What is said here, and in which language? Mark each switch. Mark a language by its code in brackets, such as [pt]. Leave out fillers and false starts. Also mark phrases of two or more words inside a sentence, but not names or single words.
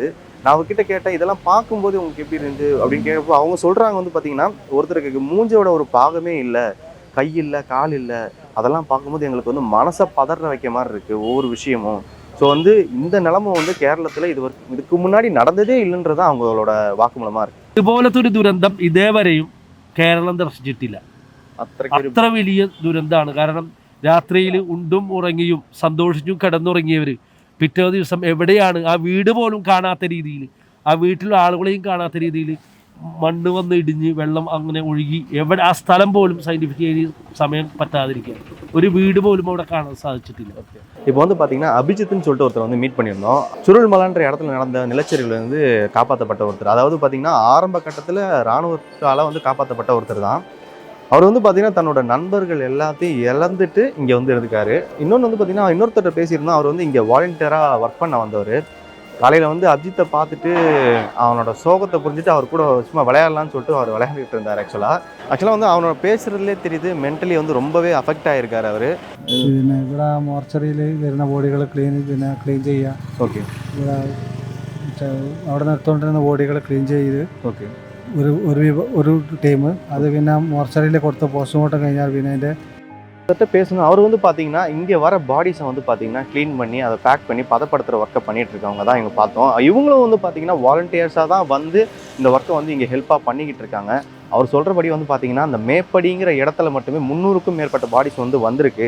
[ta] நான் அவர்கிட்ட கேட்டேன், இதெல்லாம் பார்க்கும்போது உங்களுக்கு எப்படி இருந்துச்சு அப்படின்னு கேட்கப்போ அவங்க சொல்கிறாங்க வந்து பார்த்திங்கன்னா ஒருத்தருக்கு மூஞ்சோட ஒரு பாகமே இல்லை, கை இல்லை, கால் இல்லை, அதெல்லாம் பார்க்கும்போது எங்களுக்கு வந்து மனசை பதற வைக்க மாதிரி இருக்குது ஒவ்வொரு விஷயமும். ஸோ வந்து இந்த நிலைமை வந்து கேரளத்தில் இதுக்கு முன்னாடி நடந்ததே இல்லைன்றது அவங்களோட வாக்குமூலமாக இருக்குது. [ml] ഇതുപോലത്തെ ഒരു ദുരന്തം ഇതേവരെയും കേരളം ദർശിച്ചിട്ടില്ല. അത്ര വലിയ ദുരന്തമാണ്. കാരണം രാത്രിയിൽ ഉണ്ടും ഉറങ്ങിയും സന്തോഷിച്ചും കിടന്നുറങ്ങിയവർ പിറ്റേ ദിവസം എവിടെയാണ്, ആ വീട് പോലും കാണാത്ത രീതിയിൽ, ആ വീട്ടിലെ ആളുകളെയും കാണാത്ത രീതിയിൽ മണ്ണ് വന്ന് ഇടിഞ്ഞ് വെള്ളം അങ്ങനെ ഒഴുകി, എവിടെ ആ സ്ഥലം പോലും സയൻറ്റിഫിക്കലി സമയം പറ്റാതിരിക്കുക, ഒരു വീട് പോലും അവിടെ കാണാൻ സാധിച്ചിട്ടില്ല. [ta] இப்போ வந்து பார்த்தீங்கன்னா அபிஜித்னு சொல்லிட்டு ஒருத்தர் வந்து மீட் பண்ணியிருந்தோம். சுருள்மலைன்ற இடத்துல நடந்த நிலச்சரிவுலேருந்து காப்பாற்றப்பட்ட ஒருத்தர். அதாவது பார்த்தீங்கன்னா ஆரம்ப கட்டத்தில் இராணுவத்தால் வந்து காப்பாற்றப்பட்ட ஒருத்தர் தான். அவர் வந்து பார்த்தீங்கன்னா தன்னோட நண்பர்கள் எல்லாத்தையும் இழந்துட்டு இங்கே வந்து இருக்காரு. இன்னொன்று வந்து பார்த்தீங்கன்னா இன்னொருத்தர் பேசியிருந்தோம். அவர் வந்து இங்கே வாலண்டியராக ஒர்க் பண்ண வந்தவர். காலையில் வந்து அபிஜித்தை பார்த்துட்டு அவனோட சோகத்தை புரிஞ்சுட்டு அவர் கூட சும்மா விளையாடலான்னு சொல்லிட்டு அவர் விளையாடிட்டு இருந்தார். ஆக்சுவலாக வந்து அவனோட பேசுகிறதுலே தெரியுது மென்டலி வந்து ரொம்பவே அஃபெக்ட் ஆகியிருக்காரு அவர். [ml] പിന്നെ ഇവിടെ മോർച്ചറിയിൽ വരുന്ന ബോഡികൾ ക്ലീൻ ചെയ്യുക. ഓക്കെ, ഇവിടെ അവിടെ നിർത്തുകൊണ്ടിരുന്ന ബോഡികൾ ക്ലീൻ ചെയ്ത് ഓക്കെ, ഒരു ടീം അത് പിന്നെ മോർച്ചറിയിൽ കൊടുത്ത് പോസ്റ്റ്മോർട്ടം കഴിഞ്ഞാൽ പിന്നെ അതിൻ്റെ [ta] பேசணும். அவர் வந்து பார்த்தீங்கன்னா இங்கே வர பாடிஸை வந்து பார்த்தீங்கன்னா க்ளீன் பண்ணி அதை பேக் பண்ணி பதப்படுத்துகிற ஒர்க்கை பண்ணிட்டு இருக்கவங்க தான் இங்கே பார்த்தோம். இவங்களும் வந்து பார்த்தீங்கன்னா வாலண்டியர்ஸாக தான் வந்து இந்த ஒர்க்கை வந்து இங்கே ஹெல்ப்பாக பண்ணிக்கிட்டு இருக்காங்க. அவர் சொல்கிறபடி வந்து பார்த்தீங்கன்னா அந்த மேப்படிங்கிற இடத்துல மட்டுமே 300க்கும் மேற்பட்ட பாடிஸ் வந்து வந்திருக்கு.